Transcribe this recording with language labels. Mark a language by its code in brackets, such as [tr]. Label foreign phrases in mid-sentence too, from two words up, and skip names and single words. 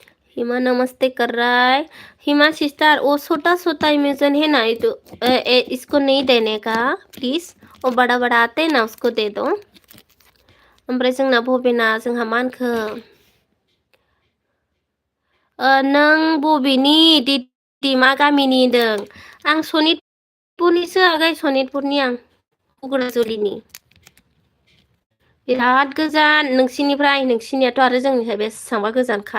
[hi] हिमा नमस्ते कर रहा है। हिमा सिस्टर वो छोटा छोटा इमेजन है ना, तो इसको नहीं देने का प्लीज। वो बड़ा बड़ा आते हैं ना, उसको दे दो। [brx] ओमफ्राय जोंना बबेना जोंहा मा होनखो नों बबेनि दिदि मा गामिनि होनदों? आं सनितपुरनिसो आगै, सनितपुरनि आं उग्राजुलिनि। बिराद गोजान नोंसिनिफ्राय, नोंसिनियाथ' आरो जोंनिफ्राय बेसेबांबा गोजानखा।